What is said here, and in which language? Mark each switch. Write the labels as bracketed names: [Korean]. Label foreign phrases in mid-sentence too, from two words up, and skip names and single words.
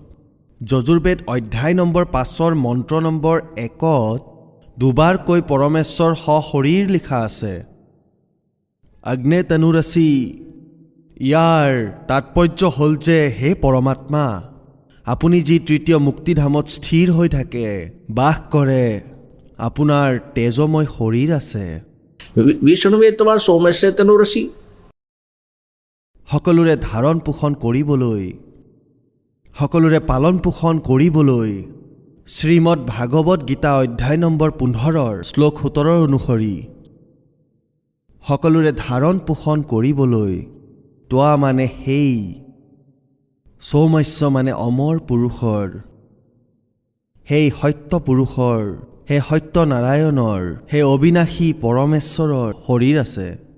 [Assamese] যজুৰ্বেদ অধ্যায় নম্বৰ 5 মন্ত্ৰ নম্বৰ 1 দুবাৰকৈ পৰমেশ্বৰ সশৰীৰ লিখা আছে। [Sanskrit] अग्ने तनूरसि, [Assamese] ইয়াৰ তাৎপৰ্য হ'ল যে হে পৰমাত্মা, আপুনি যি তৃতীয় মুক্তিধামত স্থিৰ হৈ থাকে, বাস কৰে, আপোনাৰ তেজময় শৰীৰ আছে। [Sanskrit] विष्णुवे तुम्हार सौम्य तनुरसी। [Assamese] সকলোৰে ধাৰণ পোষণ কৰিবলৈ, সকলোৰে পালন পোষণ কৰিবলৈ শ্ৰীমদ ভাগৱত গীতা অধ্যায় নম্বৰ 15 শ্লোক 17 অনুসৰি সকলোৰে ধাৰণ পোষণ কৰিবলৈ তোৱা মানে সেই সৌম্য মানে অমৰ পুৰুষৰ, সেই সত্য পুৰুষৰ, সেই সত্য নাৰায়ণৰ, সেই অবিনাশী পৰমেশ্বৰৰ শৰীৰ আছে।